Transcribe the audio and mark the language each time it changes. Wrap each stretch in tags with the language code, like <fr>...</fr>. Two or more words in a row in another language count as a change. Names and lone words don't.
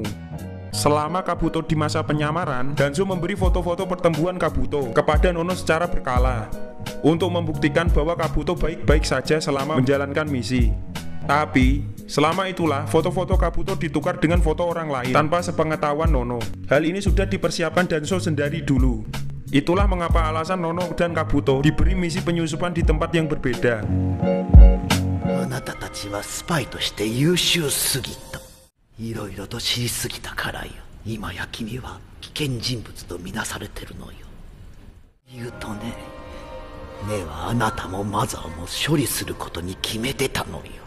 <id>Selama Kabuto di masa penyamaran, Danzo memberi foto-foto pertemuan Kabuto kepada Nono secara berkala untuk membuktikan bahwa Kabuto baik-baik saja selama menjalankan misi. Tapi, selama itulah foto-foto Kabuto ditukar dengan foto orang lain tanpa sepengetahuan Nono. Hal ini sudah dipersiapkan Danzo sendiri dulu. Itulah mengapa alasan Nono dan Kabuto diberi misi penyusupan di tempat yang berbeda.</id> <ja>あなたたちはスパイとして優秀すぎた。いろいろと知りすぎたからよ。今や君は危険人物とみなされてるのよ。言うとね、ねはあなたもマザーも処理することに決めてたのよ。</ja>